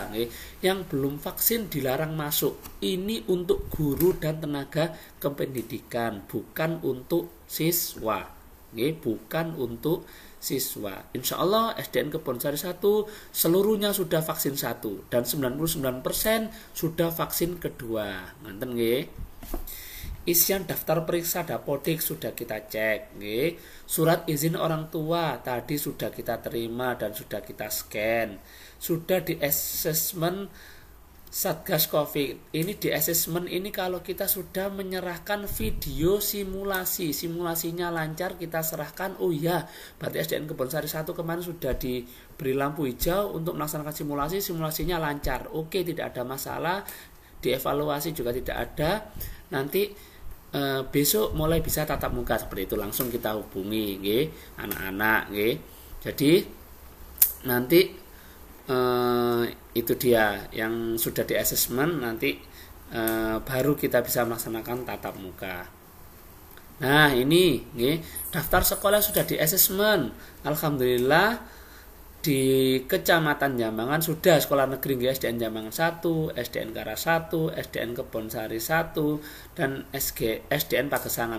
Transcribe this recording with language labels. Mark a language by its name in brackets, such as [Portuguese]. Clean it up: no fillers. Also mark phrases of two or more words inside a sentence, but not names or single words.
[Indonesian] Yang belum vaksin dilarang masuk. Ini untuk guru dan tenaga kependidikan, bukan untuk siswa. Bukan untuk siswa. Insya Allah SDN Kebonsari 1 seluruhnya sudah vaksin 1 dan 99% sudah vaksin kedua. [Javanese] Nganten nggih. [Indonesian] Isian daftar periksa Dapodik sudah kita cek, nggih. Surat izin orang tua tadi sudah kita terima dan sudah kita scan. Sudah di assessment Satgas Covid. Ini di assessment ini kalau kita sudah menyerahkan video simulasinya lancar, kita serahkan. Oh ya, berarti SDN Kebonsari 1 kemarin sudah diberi lampu hijau untuk melaksanakan simulasinya lancar. Oke, tidak ada masalah. Dievaluasi juga tidak ada. Nanti besok mulai bisa tatap muka, seperti itu. Langsung kita hubungi, nggih, anak-anak, nggih. Jadi nanti itu dia yang sudah di assessment, nanti baru kita bisa melaksanakan tatap muka. Nah, ini, nggih, daftar sekolah sudah di assessment. Alhamdulillah di Kecamatan Jambangan sudah sekolah negeri, SDN Jambangan 1, SDN Karas 1, SDN Kebonsari 1, dan SDN Pagesangan.